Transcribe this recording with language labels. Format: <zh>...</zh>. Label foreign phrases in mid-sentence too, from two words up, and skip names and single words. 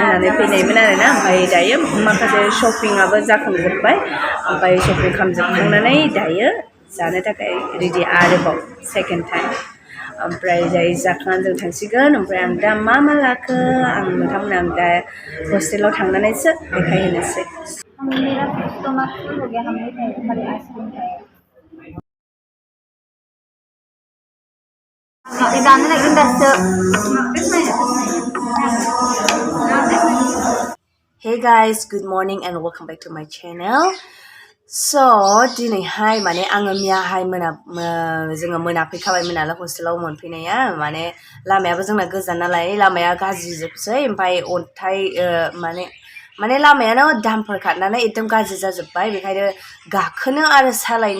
<brx>होननानै फैनायमोन आरोना ओमफ्राय दायो माखासे शपिंआबो जाखांजोब्बाय ओमफ्राय शपिं खालामजोबखांनानै दायो जानो थाखाय रेडि आरोबाव</brx> <en>second time</en> <brx>ओमफ्राय जाय जाखांनानै जों थांसिगोन ओमफ्राय आं दा मा लाखो आं नोंथांमोना आं दा हस्टेलाव थांनानैसो देखायहैनोसै</brx> <en>Hey guys, good morning and welcome back to my channel.</en> <brx>So दिनैहाय माने आङो मैयाहाय जोङो मोनाफैखाबायमोन नालाय हस्टेलाव मोनफैनाया माने लामायाबो जोंना गोजान नालाय लामाया गाज्रिजोबसै ओमफ्राय अन्थाइ माने लामायानो दामफोर खारनानै एकदम गाज्रि जाजोब्बाय बेखायनो गाखोनो आरो सालायनो</brx>